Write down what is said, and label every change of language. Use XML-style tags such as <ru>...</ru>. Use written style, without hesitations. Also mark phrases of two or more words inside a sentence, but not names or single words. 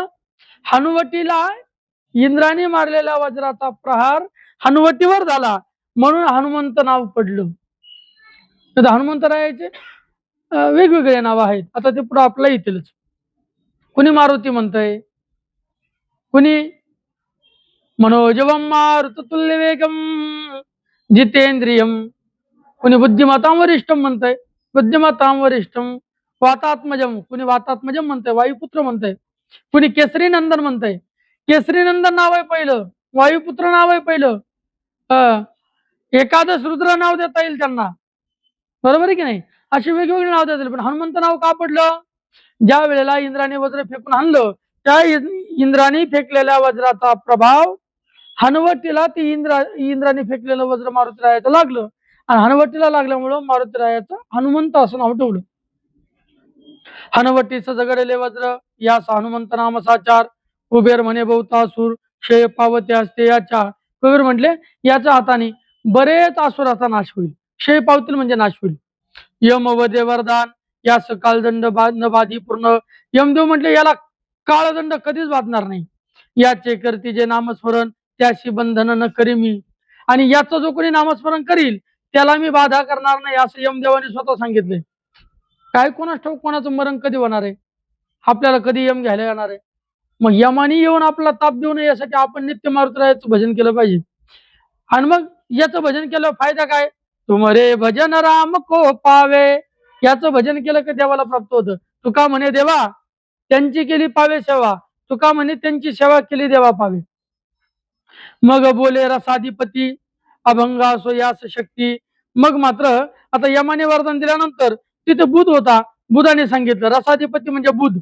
<mr>हनुवटीला इंद्राने मारलेल्या वज्राचा प्रहार हनुवटीवर झाला, म्हणून हनुमंत नाव पडलं. तर हनुमंतरायाचे वेगवेगळे नाव आहेत. आता ते पुढे आपल्या येतीलच. कुणी मारुती म्हणतंय, कुणी</mr> <sa>मनोजवम मारुततुल्य वेगम जितेंद्रियम,</sa> <mr>कुणी</mr> <sa>बुद्धिमतां वरिष्ठम</sa> <mr>म्हणतंय,</mr> <sa>बुद्धिमतां वरिष्ठम वातात्मजम,</sa> <mr>कुणी वातात्मजम म्हणतंय, वायुपुत्र म्हणतंय, कुणी केसरी नंदन म्हणतंय. केसरी नंदन नाव आहे पहिलं, वायुपुत्र नाव आहे पहिलं, एकादश रुद्र नाव देता येईल त्यांना, बरोबर आहे की नाही? अशी वेगवेगळी नाव देता येईल. पण हनुमंत नाव का पडलं? ज्या वेळेला इंद्राने वज्र फेकून आणलं, त्या इंद्राने फेकलेल्या वज्राचा प्रभाव हनुवटीला ती इंद्राने फेकलेलं वज्र मारुतीरायाचं लागलं, आणि हनुवटीला लागल्यामुळं मारुतीरायाचं हनुमंत असं नाव ठेवलं. हनुवटीचं जगडले वज्र, यास हनुमंत नाम साचार. कुबेर म्हणे बहुतासूर, क्षय पावते असते याच्या. कुबेर म्हटले याच्या हाताने बरेच असुराचा नाश होईल, क्षय पावतील म्हणजे नाश होईल. यम वदे वरदान, यास कालदंड न बाधी पूर्ण. यमदेव म्हटले याला काळदंड कधीच बाधणार नाही. याचे करती जे नामस्मरण, त्याशी बंधन न करी मी. आणि याचं जो कोणी नामस्मरण करील त्याला मी बाधा करणार नाही, असं यमदेवाने स्वतः सांगितले. काय कोणास ठाऊक कोणाचं मरण कधी होणार आहे, आपल्याला कधी यम घ्यायला येणार आहे. मग यमानी येऊन आपला ताप देऊ नये यासाठी आपण नित्य मारुतीरायाचं भजन केलं पाहिजे. आणि मग याचं भजन केलं फायदा काय?</mr> <hi>तुमरे भजन राम को पावे,</hi> <mr>याचं भजन केलं की देवाला प्राप्त होतं. तुका म्हणे देवा त्यांची केली पावे सेवा, तुका म्हणे त्यांची सेवा केली देवा पावे. मग बोले रसाधिपती, अभंग असो यास शक्ती. मग मात्र आता यमाने वरदान दिल्यानंतर तिथे बुध होता, बुधाने सांगितलं रसाधिपती म्हणजे बुध.</mr>